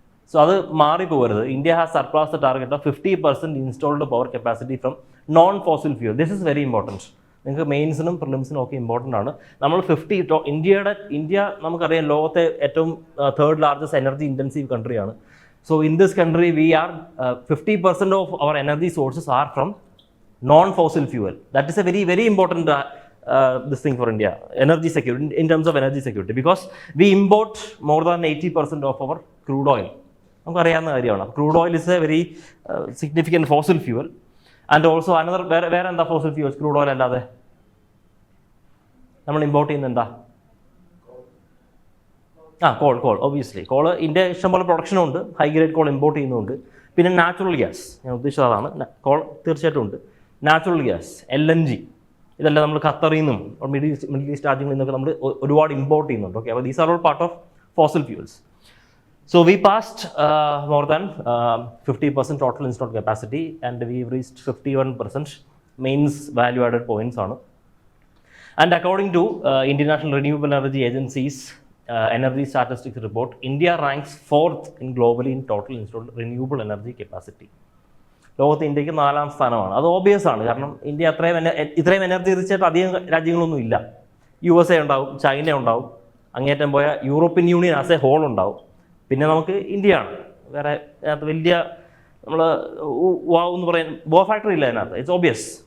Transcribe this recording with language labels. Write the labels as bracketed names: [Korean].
[Malayalam] So അത് മാറിപ്പോകരുത്. [English] India has surpassed the target of 50% installed power capacity from non fossil fuel. This is very important. [Malayalam] നിങ്ങൾക്ക് മെയിൻസിനും പ്രിലിംസിനും ഒക്കെ important ആണ്. നമ്മൾ India നമുക്കറിയാം ലോകത്തെ ഏറ്റവും 3rd largest energy intensive കൺട്രിയാണ്. [English] So in this country, we are 50% of our energy sources are from non-fossil fuel. That is a very, very important this thing for India, energy security, in terms of energy security, because we import more than 80% of our crude oil. [Malayalam] നമുക്കറിയാവുന്ന കാര്യമാണ്. [English] Crude oil is a very significant fossil fuel. And also another, [Malayalam] വേറെ എന്താ fossil fuels crude oil അല്ലാതെ നമ്മൾ import ചെയ്യുന്നത് എന്താ? Call obviously. Call India ഇഷ്ടംപോലെ പ്രൊഡക്ഷനും ഉണ്ട്, ഹൈ ഗ്രേഡ് കോൾ ഇമ്പോർട്ട് ചെയ്യുന്നുണ്ട്. പിന്നെ നാച്ചുറൽ ഗ്യാസ്, ഞാൻ ഉദ്ദേശിച്ചത് അതാണ്. കോൾ തീർച്ചയായിട്ടും ഉണ്ട്. നാച്ചുറൽ ഗ്യാസ്, LNG, ഇതെല്ലാം നമ്മൾ ഖത്തറിൽ നിന്നും മിഡിൽ ഈസ്റ്റ് രാജ്യങ്ങളിൽ നിന്നൊക്കെ നമ്മൾ ഒരുപാട് ഇമ്പോർട്ട് ചെയ്യുന്നുണ്ട്. ഓക്കെ, അപ്പോൾ [English] These are all part of fossil fuels. So we passed more than 50% total installed capacity, and we've reached 51% mains value added points on. And according to International Renewable Energy Agency's Energy Statistics report, India ranks 4th in globally in total installed renewable energy capacity. [Malayalam] ലോകത്ത് ഇന്ത്യക്ക് 4ാം സ്ഥാനമാണ്. അത് obvious ആണ്, കാരണം India ഇത്രയും energy റിച്ചായിട്ട് അധികം രാജ്യങ്ങളൊന്നും ഇല്ല. USA ഉണ്ടാവും, ചൈന ഉണ്ടാവും, അങ്ങേറ്റം പോയ European union [English] as a whole [Malayalam] ഉണ്ടാവും. പിന്നെ നമുക്ക് ഇന്ത്യയാണ്. വേറെ അതിനകത്ത് വലിയ നമ്മൾ എന്ന് പറയാൻ ഫാക്ടറി ഇല്ല അതിനകത്ത്. [English] It's obvious.